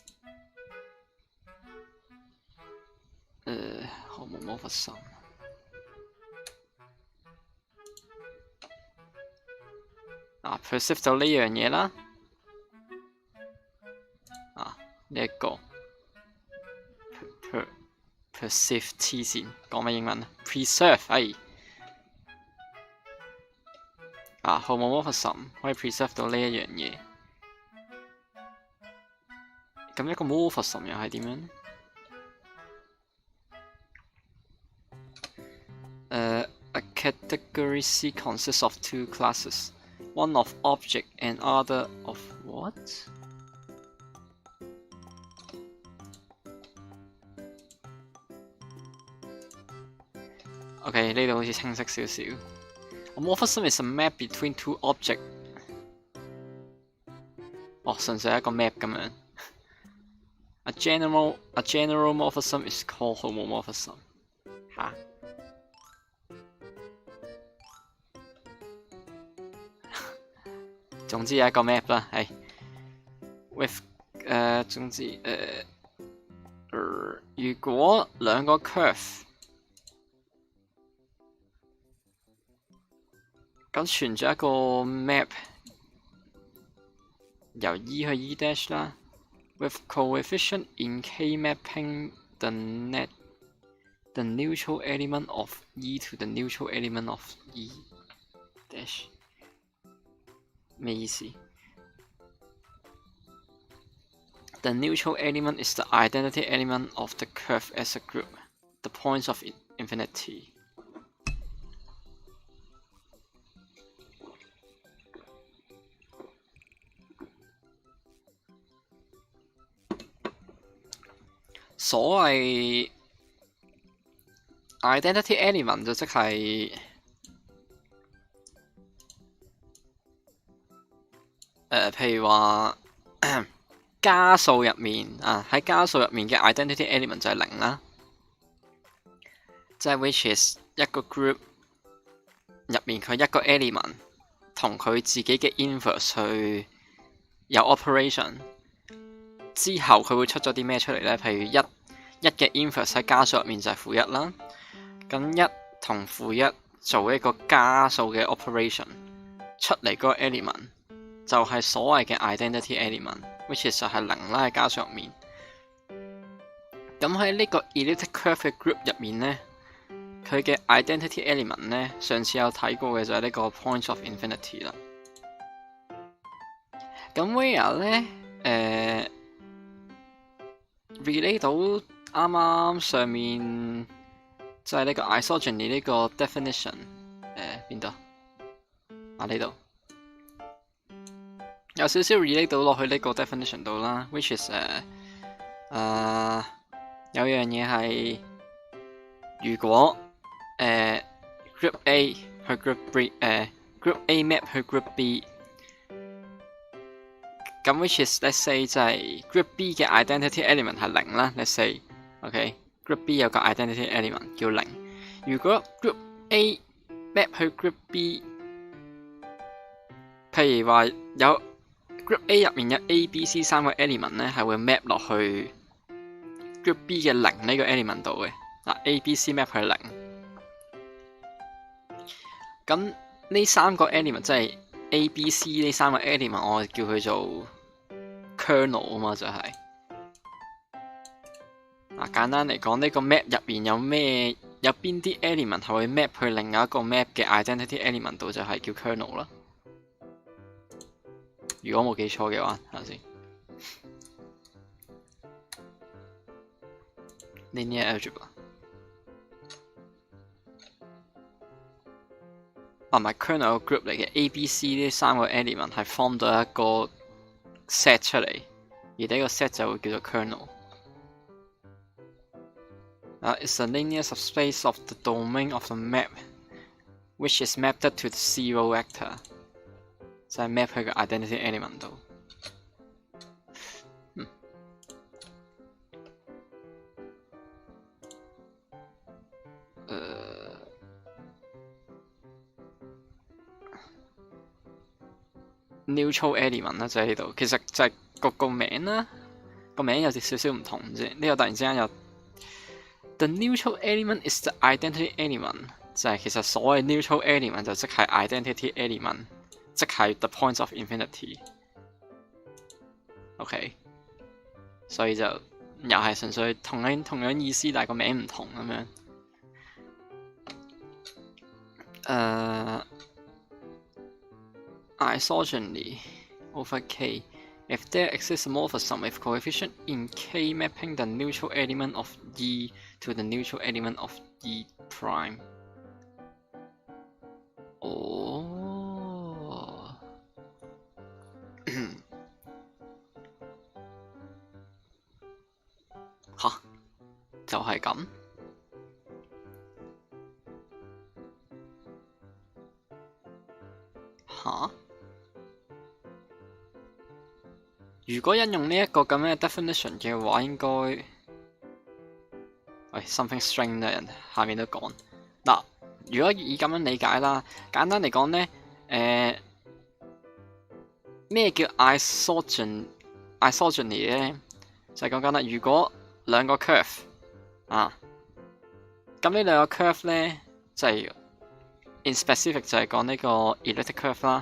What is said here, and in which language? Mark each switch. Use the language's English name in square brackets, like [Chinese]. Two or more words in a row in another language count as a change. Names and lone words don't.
[Cantonese] homomorphism。perceive 到呢樣嘢啦。呢一個 perceive 黐線，講咩英文啊 ？ [English] preserve homomorphism [Cantonese] 可以 preserve 到呢一樣嘢。咁一個 morphism 又係點樣呢 [English] ？A category C consists of two classes, one of object and other of what? [Cantonese] OK， 呢度好似清晰少少。 [English] A morphism is a map between two objects。 [Cantonese] 純粹係一個 map 咁樣。 [English] A general morphism is called homomorphism。 [Cantonese] 總之有一個 map 啦，係。With 總之如果兩個 curve。咁存在一個 map 由 E 去 E' 啦 [English] ，with coefficient in K mapping the neutral element of E to the neutral element of E'。 [Cantonese] 咩意思 [English] ？The neutral element is the identity element of the curve as a group. The points of infinity。 [Cantonese] 所謂 [English] identity element [Cantonese] 就即係譬如話加數入面啊，喺加數入面嘅 identity element 就係0啦，即係 [English] which is [Cantonese] 一個 group 入面佢一個 element 同佢自己嘅 inverse 去有 operation 之後，佢會出咗啲咩出嚟咧？譬如一嘅 inverse 喺加數入面就係-1啦，咁1同-1做一個加數嘅 operation 出嚟嗰個 element 就係所謂嘅 [English] identity element， which is [Cantonese] 就係0啦喺加數入面。咁喺呢個 [English] elliptic curve [Cantonese] 嘅 group 入面咧，佢嘅 [English] identity element [Cantonese] 咧，上次有睇過嘅就係呢個 [English] points of infinity [Cantonese] 啦。咁 where 咧relate 到啱啱上面即係呢個 isogeny 呢個 definition 邊度啊？呢度有少少 relate 到落去呢個 definition 度啦 ， [English] which is [Cantonese] 有樣嘢係如果 group A 去 group B，group A map 去 group B。咁 [English] which is let's say [Cantonese] 就係 group B 嘅 [English] identity element [Cantonese] 係0啦 ， [English] let's say，OK， [Cantonese] group B 有個 identity element 叫0。如果 group A map 去 group B， 譬如話有 group A 入面有 A、B、C 3個 element 咧，係會 map 落去 group B 嘅0呢個 element 度嘅。嗱 A、B、C map 去0，咁呢3個 element 即係A、B、C 呢3個 element， 我叫佢做 kernel 啊嘛，就係簡單嚟講，呢個 map 入邊有邊啲 element 係會 map 去另外一個 map 嘅 [English] identity element [Cantonese] 度，就係叫 kernel 啦。如果冇記錯嘅話，睇下先。 [English] Linear algebra [Cantonese] 唔係 [English] kernel group [Cantonese] 嚟嘅 ，A、B、C 呢3個 element 係 form 到一個 set 出嚟，而呢個 set 就會叫做 [English] kernel。It's a linear subspace of the domain of the map, which is mapped to the zero vector， [Cantonese] 就係 map 去個 [English] identity element [Cantonese] 度。 [English] neutral element [Cantonese] 啦，就喺呢度，其實就係個名啦，個名有少少唔同啫。呢個突然之間有 [English] the neutral element is the identity element， [Cantonese] 就係其實所謂 [English] neutral element [Cantonese] 就即係 [English] identity element， [Cantonese] 即係 [English] the points of infinity。 [Cantonese] OK， 所以就又係純粹同樣意思，但係個名唔同咁樣。 [English] Isogeny over K. If there exists a morphism with coefficient in K mapping the neutral element of E to the neutral element of E prime. [Cantonese] 哦，吓，就係咁。吓？如果引用呢一個咁嘅 definition 嘅話，應該 [English] something strange [Cantonese] 啦，人下面都講嗱。如果以咁樣理解啦，簡單嚟講咧，咩叫 isogeny 咧？就係講緊啦，如果兩個 curve 咁呢兩個 curve 咧就係 [English] in specific [Cantonese] 就係講呢個 [English] elliptic curve [Cantonese] 啦。